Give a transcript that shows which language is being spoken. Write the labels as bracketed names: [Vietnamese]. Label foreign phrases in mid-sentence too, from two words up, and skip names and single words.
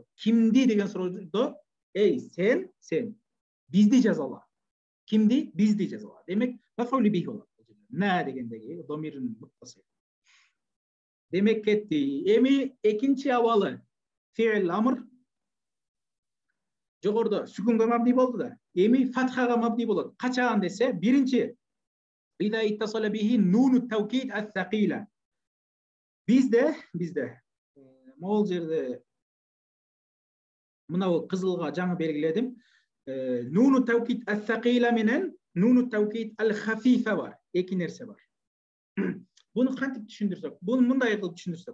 [Kyrgyz] Кимди деген суроодо эй сен бизди жазала. Кимди? Бизди жазала. Демек [Arabic] مفعول به [Kyrgyz] болот. На дегендеги [Arabic] ضمير متصل. [Kyrgyz] Демек кетти. Эми экинчи абалы [Arabic] فعل الأمر [Kyrgyz] жогоруда сүкүнгө мабни болду да. Эми фатхага мабни болот. [Arabic] Качан десе, биринчи إذا اتصل به نون التوكيد الثقيلة. [Kyrgyz] Бизде могул жерде мына кызылга жаңы белгиледим. [Arabic] نون التوكيد الثقيلة менен نون التوكيد الخفيفة бар. [Kyrgyz] Эки нерсе бар. Буну кантип түшүндүрсөк? Буну мындай кылып түшүндүрсөк.